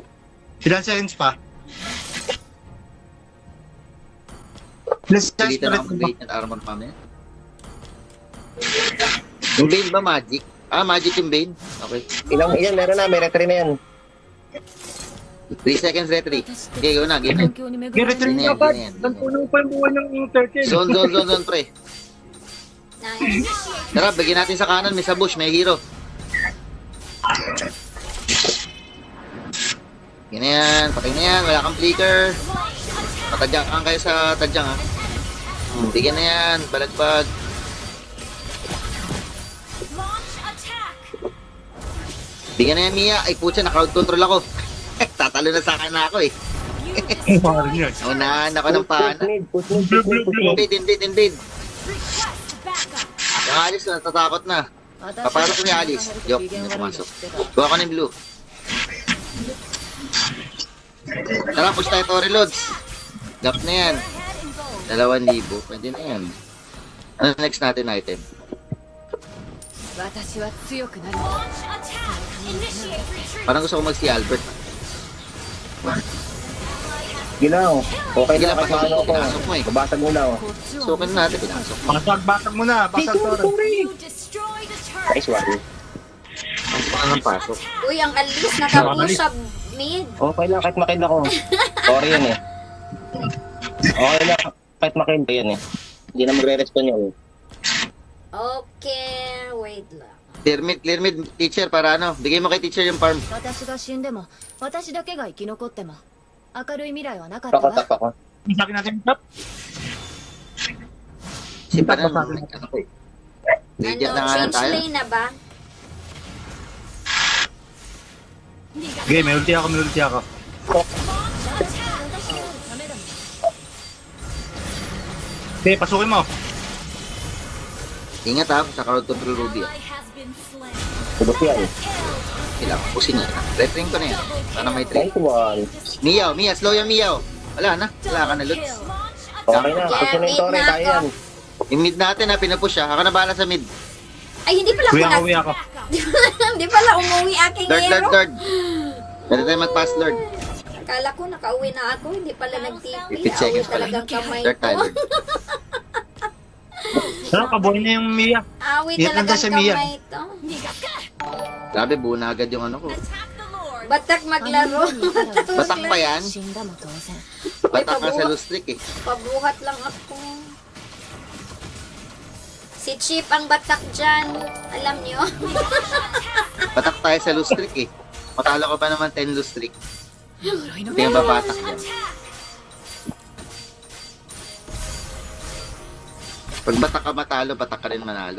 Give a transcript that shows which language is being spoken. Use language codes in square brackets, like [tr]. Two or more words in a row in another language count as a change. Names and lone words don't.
[tl] Sila seconds pa. Let's Pilitan ako mag-bait at armor mamaya. Yung Bane ba magic? Ah, magic yung Bane? Okay. Yan, meron na, may retry na yan. 3 [en] seconds retry. [tl] Okay, go na, game na. [ja] 環境に恵まれ [tl] Gi-return Ganyan, dapat. ganyan. Nagpuno pa yung buhay ng turtle. Zone, pre. Nice. Tara, bigyan natin sa kanan. May sa bush, may hero. Ganyan, patay na yan. Wala kang flicker. Patadyak kang kayo sa tadyang, ha. Bigyan na yan. Balagbag. Bigyan na yan, Mia. Ay, putya, na- [en] crowd control [tl] ako. Tatalo na sa akin na ako, eh. Unahan ako ng pana. [en] Push mid. [tl] Invade. Yung Alice na, natatakot na. [ja] 私 [tl] Papasok ni Alice. [ja] が [tl] Yok, [ja] 機嫌 [tl] hindi [ja] 悪いの [tl] pumasok. [ja] 知ってた [tl] Gawa ka ng blue. Tara, push tayo to reloads. Gap na yan. 2,000. Pwede na yan. Ano next natin item? [ja] 私は強くなる [tl] Parang gusto ko mag si Albert. Gilang. Okay Sige na, lang, kahit pasok. maano ko. Pinasok mo, eh. Babasag mo lang. [ja] こっちを [tl] Sukin na natin, pinasok. Basag mo na. Basag turtle. [en] Nice one. [tl] Ang pasok. Uy, ang alis nakapush sa mid. Okay lang, kahit makind ako. Sorry yan eh. Okay lang, kahit makind ko yan eh. Hindi na magre-respond yun. Okay, wait lang. [en] Clear mid, [tl] teacher, para ano. Bigay mo kay teacher yung farm. [ja] 私が死んでも私だけが生き残っても明るい未来はなかったわ [tl] Pakotap ako. Sakin natin yung top. Si Panan, ano ko eh. Radiant na nga lang Change tayo. lane na ba? Okay, may ulti ako. Okay, pasukin mo. Ingat ha, sa [en] crowd control [tl] Ruby. Subot yan. Kailangan pusin niya. Retring ko na yan. Para may train. [en] Nice one. [tl] Mia, slow yung Mia. Wala na. Wala ka na, Lutz. Okay na, push na yung Torre, kaya yan. Yung mid natin ha, pinapush ha. Ako na bahala sa mid. Ay, hindi pala ako Uwi ako. Hindi pala umuwi aking hero. Lord. Pwede tayo mag-pass, Lord. Akala ko nakauwi na ako, hindi pala nag-TP. 50 seconds Awi pala. talagang kamay Lord tayo, ko. Lord. Ano, kabuhay na yung Mia. Awi Ingat lang talagang sa Mia. kamay to. Grabe, buo na agad yung ano ko. Batak maglaro. Batak pa yan. [ja] 死んだも当然 [tl] Batak ka sa Lustrik eh. Pabuhat lang ako. Si Chip ang batak dyan. Alam nyo? Batak tayo sa Lustrik eh. Matalo ka pa naman 10 Lustrik. Hindi nga babatak yan. Pag batak ka matalo, batak ka rin manalo.